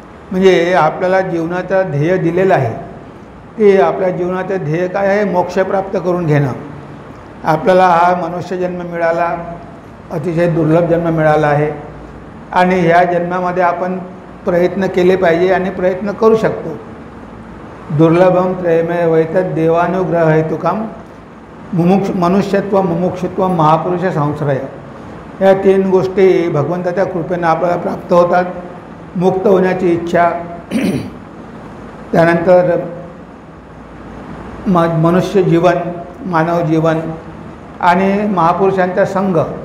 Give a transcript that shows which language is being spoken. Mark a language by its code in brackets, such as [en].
[mr] म्हणजे आपल्याला जीवनाचं ध्येय दिलेलं आहे की आपल्या जीवनाचं ध्येय काय आहे? मोक्ष प्राप्त करून घेणं. आपल्याला हा मनुष्य जन्म मिळाला, अतिशय दुर्लभ जन्म मिळाला आहे आणि ह्या जन्मामध्ये आपण प्रयत्न केले पाहिजे आणि प्रयत्न करू शकतो. [sa] दुर्लभम त्रयमय वैतद देवानुग्रह हेतुकाम मनुष्यत्व, मुमुक्षुत्व, महापुरुष संश्रय. [mr] या 3 गोष्टी भगवंताच्या कृपेनं आपल्याला प्राप्त होतात. मुक्त होण्याची इच्छा, त्यानंतर मनुष्य जीवन, मानव जीवन आणि महापुरुषांचा संघ.